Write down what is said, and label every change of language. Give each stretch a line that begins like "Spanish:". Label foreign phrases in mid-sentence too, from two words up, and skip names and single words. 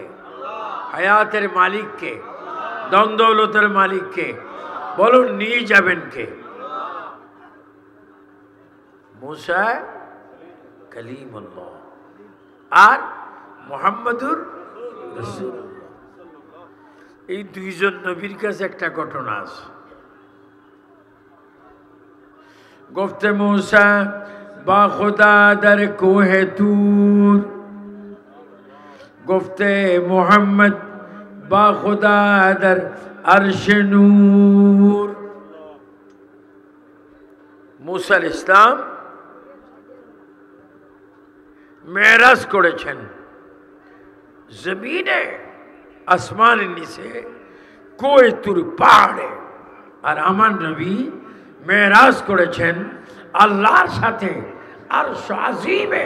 Bangla: হায়াতের মালিককে, দ্বন্দ্বলতের মালিককে বলুন, নিয়ে যাবেন কে? মুসা কালিমুল্লাহ আর মুহাম্মাদুর রাসূলুল্লাহ। এই দুইজন নবীর কাছে একটা ঘটনা আছে।
Persian: گفته موسی با خدا در کوه طور، گفته محمد با خدا در عرش نور।
Bangla: موسی
Arabic: عليه السلام
Bangla: মেরাজ করেছেন জমিনে, আসমানের নিচে, কোহে তুর পাহাড়ে। আর আমার নবী মেরাজ করেছেন আল্লাহর সাথে আরশ আজিমে।